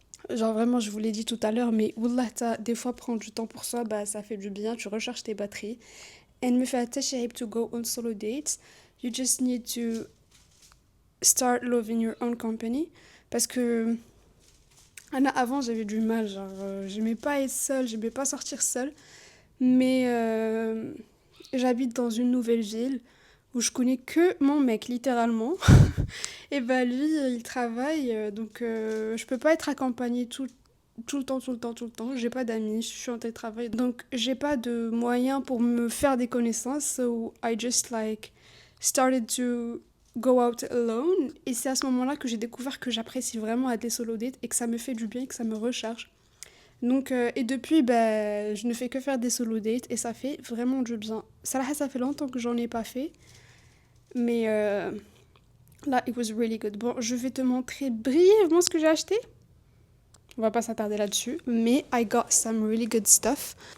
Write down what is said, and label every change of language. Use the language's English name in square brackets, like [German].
[French] Genre vraiment, je vous l'ai dit tout à l'heure, mais wallah, des fois prendre du temps pour soi, ça fait du bien, tu recharges tes batteries. [English] And me fait to go on solo dates. You just need to start loving your own company. [French] Parce que avant, j'avais du mal, genre j'aimais pas être seule, j'aimais pas sortir seule. Mais j'habite dans une nouvelle ville où je connais que mon mec, littéralement. Et lui, il travaille, donc je peux pas être accompagnée tout le temps. J'ai pas d'amis, je suis en télétravail, donc j'ai pas de moyens pour me faire des connaissances. [English] So I just started to go out alone. [French] Et c'est à ce moment-là que j'ai découvert que j'apprécie vraiment être des solo dates et que ça me fait du bien et que ça me recharge. Donc, et depuis, je ne fais que faire des solo dates et ça fait vraiment du bien. Ça fait longtemps que j'en ai pas fait. Mais là, [English] it was really good. [French] Bon, je vais te montrer brièvement ce que j'ai acheté. On va pas s'attarder là-dessus. Mais [English] I got some really good stuff.